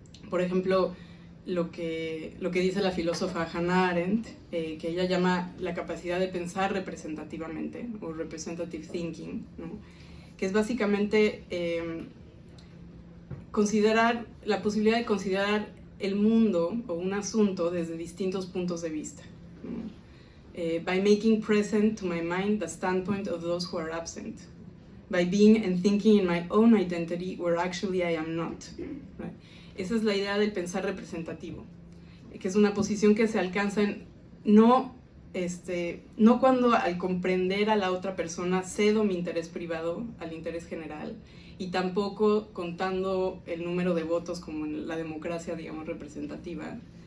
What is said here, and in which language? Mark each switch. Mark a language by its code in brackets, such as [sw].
[es] Por ejemplo, lo que dice la filósofa Hannah Arendt, que ella llama la capacidad de pensar representativamente, o representative thinking, ¿no? Que es básicamente considerar la posibilidad de considerar el mundo o un asunto desde distintos puntos de vista, ¿no? [en] By making present to my mind the standpoint of those who are absent, by being and thinking in my own identity where actually I am not, right? [es] Esa es la idea del pensar representativo, que es una posición que se alcanza no cuando al comprender a la otra persona cedo mi interés privado al interés general, y tampoco contando el número de votos como en la democracia, digamos, representativa,